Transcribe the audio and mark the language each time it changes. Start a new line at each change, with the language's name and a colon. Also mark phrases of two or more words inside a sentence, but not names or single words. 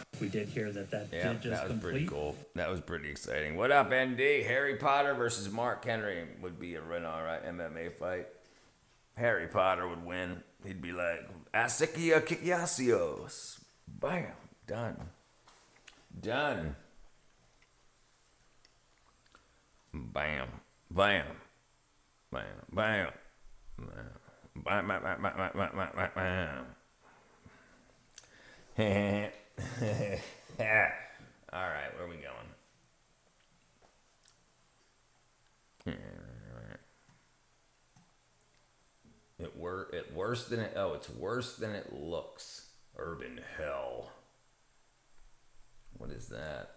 English: did hear that Yeah, did just that was pretty complete. cool. That was pretty exciting. What up, ND? Harry Potter versus Mark Henry would be a all-right MMA fight. Harry Potter would win. He'd be like, Asikia Kikiasios. Bam. Done. Done. Bam. Bam. Bam. Bam. Bam. Bam. Bam. Bam. Bam. Bam. Bam. Bam. All right, where are we going? It's worse than it looks. Urban hell. What is that?